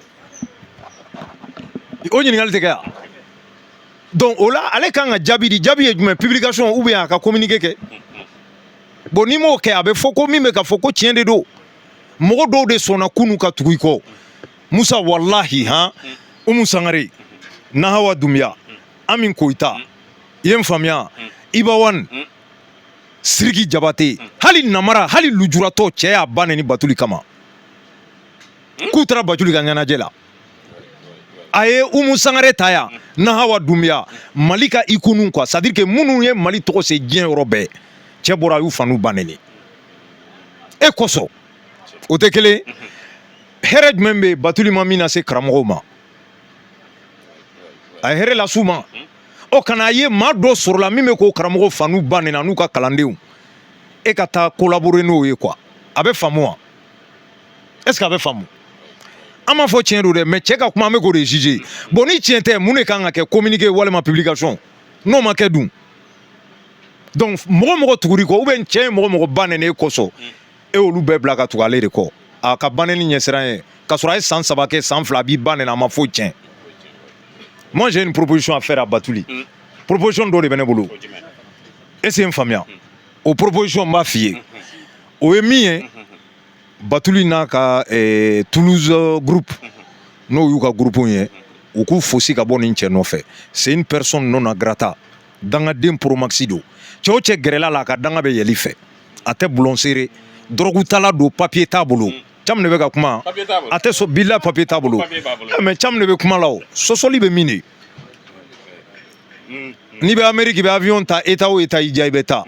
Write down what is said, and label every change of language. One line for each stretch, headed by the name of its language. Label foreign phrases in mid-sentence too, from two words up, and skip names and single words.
Bambara: o ɲininkali tɛ kɛ yan donc o la ale kan ka jaabi di jaabi ye jumɛn publication
French: ou bien
Bambara: a ka communiqué kɛ bon n'i m'o kɛ a bɛ fɔ ko min bɛ ka fɔ ko tiɲɛ de don mɔgɔ dɔw de sɔnna kunu ka tugu i kɔ Musa wallahi Umu Sangare Nahawa Dumbuya Amin Koita i ye n faamuya Ibawan Siriki Jabate hali namara hali lujuratɔ cɛ y'a ba nɛni Batuli kama k'u taara Batuli ka ɲɛnajɛ la a ye Umu Sangare ta yan Nahawa Dumbuya Mali ka
French: icône quoi c'est à dire que
Bambara: minnu ye Mali tɔgɔ se diɲɛ yɔrɔ bɛɛ cɛ bɔra a y'u fanu ba nɛni e kosɔn o tɛ kelen hɛrɛ jumɛn bɛ Batuli ma min na se karamɔgɔw ma a ye hɛrɛ las'u ma ɔ kana ye maa dɔ sɔrɔla min bɛ k'o karamɔgɔ fanu ba nɛni n'u ka kalandenw e ka taa collaborer n'o ye quoi a bɛ faamu wa
French: est ce que
Bambara: a bɛ faamu an m'a fɔ tiɲɛ don dɛ mais cɛ ka kuma an bɛ k'o de juger bon ni tiɲɛ tɛ mun de kan ka kɛ communiqué walima publication n'o ma kɛ dun donc mɔgɔ tuguri kɔ
French: ou bien
Bambara: cɛ ye mɔgɔ ba nɛni e kosɔn e olu bɛɛ bila ka tugu ale de kɔ a ka ba nɛni ɲɛsiran ye k'a sɔrɔ a ye san 3 kɛ san 2 a b'i ba nɛni a ma foyi tiɲɛ.
French: Moi j'ai une proposition à faire à Batuli
Bambara: proposition dɔ de bɛ ne bolo
French: est-ce que
Bambara: n faamuya o proposition n b'a f'i ye o ye min ye Batuli n'a ka Toulouse groupe n'o y'u ka groupe ye u k'u fosi ka bɔ nin cɛ nɔfɛ.
French: C'est une personne non grata.
Bambara: Dangaden Promaxi don. Cɛ o cɛ gɛrɛla la a ka danga bɛ yɛlɛ fɛ. A tɛ bulon seere. Drogue tala don, papier t'a bolo. Cam de bɛ ka kuma. A tɛ so bila papier t'a bolo. Mais Cam de bɛ kuma la o. Sɔsɔli bɛ min de. N'i bɛ Amérique i bɛ avion ta État o État i diya i bɛ taa.